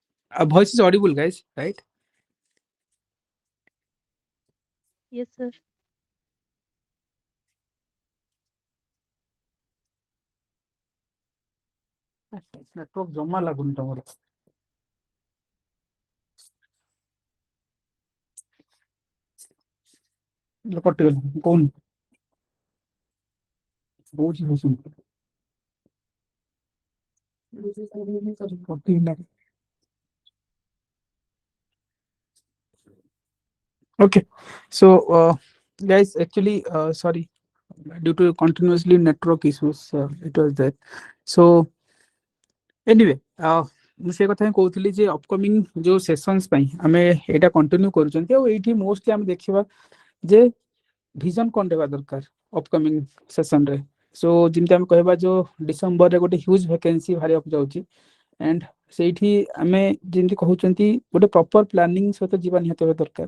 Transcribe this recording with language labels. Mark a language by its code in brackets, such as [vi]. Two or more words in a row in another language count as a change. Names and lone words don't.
[en] Voice is audible, guys, right? Yes, sir. [or] Network ଜମା ଲାଗୁନି ତମର। କଟିଗଲା କହୁନି କହୁଛି କଟିଗଲା। [en] Okay, so guys, actually, sorry, due to continuously network issues, it was that. So anyway, [or] ମୁଁ ସେ କଥା ହିଁ କହୁଥିଲି ଯେ ଅପକମିଂ ଯୋଉ ସେସନ୍ସ ପାଇଁ ଆମେ ଏଇଟା କଣ୍ଟିନ୍ୟୁ କରୁଛନ୍ତି ଆଉ ଏଇଠି ମୋଷ୍ଟଲି ଆମେ ଦେଖିବା ଯେ ଭିଜନ କ'ଣ ଦେବା ଦରକାର [en] upcoming sessionରେ। [or] ସୋ ଯେମିତି ଆମେ କହିବା ଯୋଉ ଡିସେମ୍ବରରେ ଗୋଟେ [en] huge vacancy [or] ବାହାରିବାକୁ ଯାଉଛି ଆଣ୍ଡ ସେଇଠି ଆମେ ଯେମିତି କହୁଛନ୍ତି ଗୋଟେ [en] proper planning [or] ସହିତ ଯିବା ନିହାତି ଭାବେ ଦରକାର।